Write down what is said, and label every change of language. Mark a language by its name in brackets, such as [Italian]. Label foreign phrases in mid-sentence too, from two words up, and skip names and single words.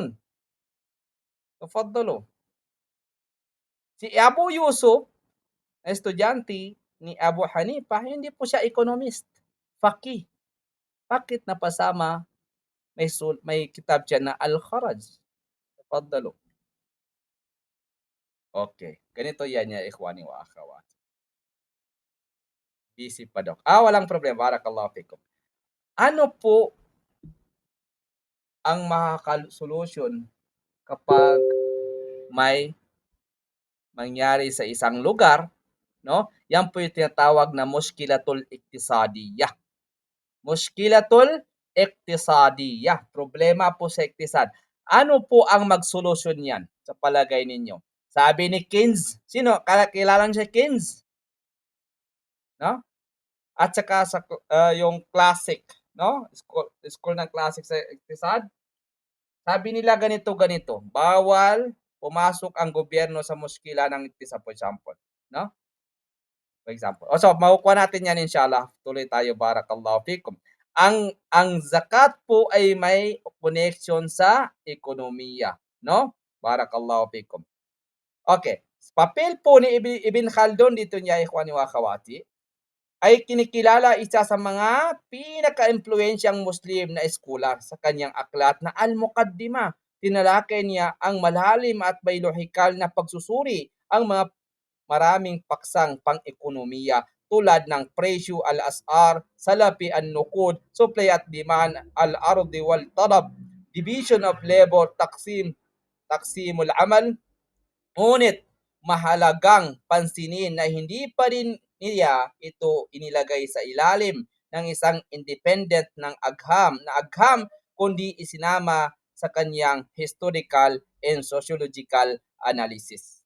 [Filipino] Tafaddalu. Si Abu Yusuf, estudyante ni Abu Hanifa, hindi po siya economist, faqih. Bakit napasama may kitab siya na Al-Kharaj? Tafaddalu. Okay, ganito yan [Arabic] يا إخواني وأخوات. [Filipino] Busy pa Doc. Walang problema. [Arabic] بارك الله فيكم. [Filipino] Ano po ang makakasolusyon kapag may mangyari sa isang lugar, no? Yan po yung tinatawag na [Arabic] مشكلة الاقتصادية. مشكلة الاقتصادية. [Filipino] Problema po sa iktisad. Ano po ang magsolusyon yan sa palagay ninyo? Sabi ni Keynes, sino? Kilala niyo si Keynes? No? At saka sa yung classic, no? School ng classic sa iktisad. Sabi nila ganito, bawal pumasok ang gobyerno sa muskila ng iktisad, [English] for example, no? For example. [Filipino] So makukuha natin yan inshallah. Tuloy tayo, [Arabic] بارك الله فيكم. [Filipino] Ang zakat po ay may connection sa ekonomiya, no? [Arabic] بارك الله فيكم. [Filipino] Okay. Papel po ni Ibn Khaldun dito niya, [Arabic] إخواني وأخواتي, [Filipino] ay kinikilala isa sa mga pinaka-impluwensyang Muslim na scholar sa kanyang aklat na Al-Muqaddimah. Tinalakay niya ang malalim at may lohikal na pagsusuri ang mga maraming paksang pang-ekonomiya tulad ng presyo al-as'ar, salapi an-nuqud, supply at demand, [Arabic] العرض والطلب, [English] division of labor, [Arabic] تقسيم العمل. [Filipino] Ngunit mahalagang pansinin na hindi pa rin niya ito inilagay sa ilalim ng isang independent ng agham, kundi isinama sa kanyang [English] historical and sociological analysis.